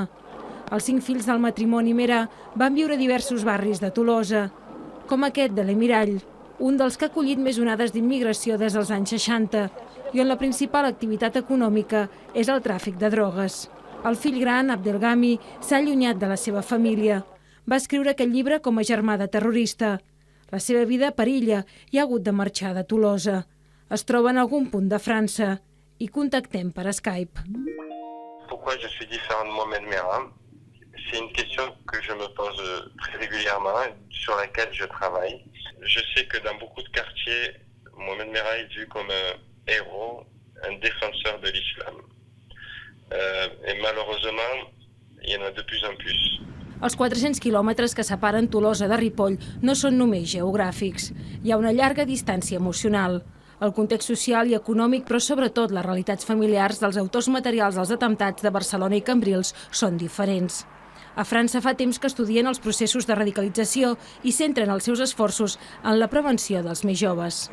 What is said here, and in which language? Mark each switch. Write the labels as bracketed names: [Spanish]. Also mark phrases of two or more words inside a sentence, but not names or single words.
[Catalan] Els 5 fills del matrimoni Merah van viure a diversos barris de Tolosa, com aquest de l'Emirall, un dels que ha acollit més onades d'immigració des dels anys 60 i on la principal activitat econòmica és el tràfic de drogues. El fill gran, Abdelghami, s'ha allunyat de la seva família. Va escriure aquest llibre com a germà de terrorista. La seva vida perilla i ha hagut de marxar de Tolosa. Es troba en algun punt de França i contactem per Skype. [French] Pourquoi je suis différent de Mohamed Merah? C'est une question que je me pose très régulièrement, sur laquelle je travaille. Je sais que dans beaucoup de quartiers, Mohamed Merah est vu comme un héros, un défenseur de l'islam. Et malheureusement, il y en a de plus en plus. [Catalan] Els 400 quilòmetres que separen Tolosa de Ripoll no són només geogràfics. Hi ha una llarga distància emocional. El context social i econòmic, però sobretot les realitats familiars dels autors materials dels atemptats de Barcelona i Cambrils són diferents. A França fa temps que estudien els processos de radicalització i centren els seus esforços en la prevenció dels més joves.